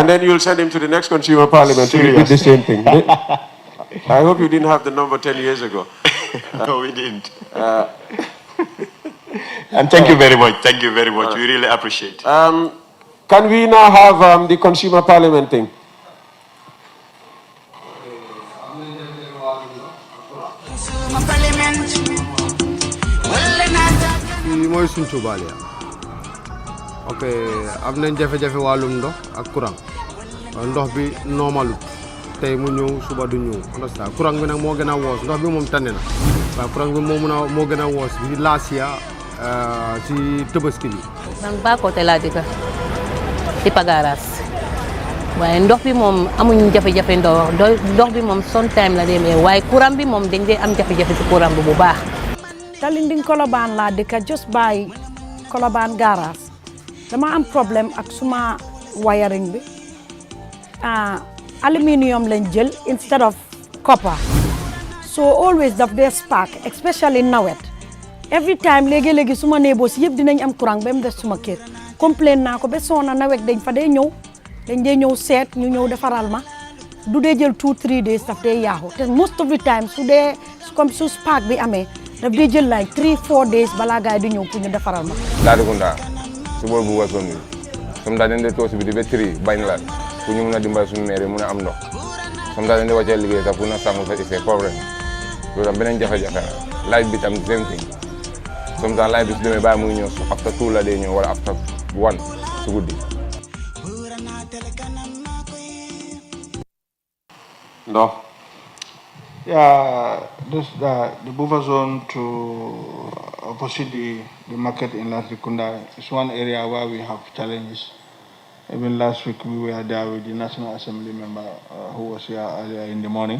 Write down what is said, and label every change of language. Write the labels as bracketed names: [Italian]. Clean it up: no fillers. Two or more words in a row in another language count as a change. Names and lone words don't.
[English] And then you'll send him to the next consumer parliament to repeat the same thing. I hope you didn't have the number 10 years ago. No, we didn't. And thank you very much. Thank you very much. We really appreciate it. Can we now have the consumer parliament thing? [Wolof] mooy suñ tubaal ya ok am nañ jafe-jafe wàllum ndox ak courant ndox bi normalut tey mu ñëw suba du ñëw understand courant bi nag moo gën a woos ndox bi moom tane na waaye courant bi moo gën a woos bi [English] last year [Wolof] si Tabaski bi. man Bakoteh laa dëkk si Pagaras waaye ndox bi moom amuñ jafe-jafe ndox bi moom sometime la demee waaye courant bi moom dañ dee am jafe-jafe si courant bi bu baax. Talinding Colobane laa dëkk [English] just by Colobane garage [Wolof] dama am problème ak suma wiring bi aluminium lañ jël [English] instead of copper so [Wolof] always daf dee spark especially nawet [English] every time [Wolof] léegi-léegi suma neighbors yëpp dinañ am courant ba mu des suma kër complain naa ko ba soona nawet dañ fa dee ñëw seet ñu ñëw defaral ma du dee jël 2-3 days daf dee yaaxu te [English] most of the time [Wolof] su dee comme su spark bi amee daf dee jël [English] like 3-4 days [Wolof] balaa gaay di ñëw pour ñu defaral ma Latrikunda si boor bu wasoon bi sometimes dañ dee toog si bi di ba 3 bañ laal pour ñu mun a dimbali suñu maire mun a am ndox sometimes dañ dee wàccee liggéey sax pour na sangu sa [French] c'est problème [Wolof] loolu tam beneen jafe-jafe la light bi tam [English] same thing [Wolof] sometimes light bi su demee bàyyi muy ñëw after 2 la dee ñëw wala after 1 su guddi. [English] No. Yeah, the buffer zone to opposite the market in Latrikunda is one area where we have challenges. Even last week we were there with the National Assembly member who was here earlier in the morning.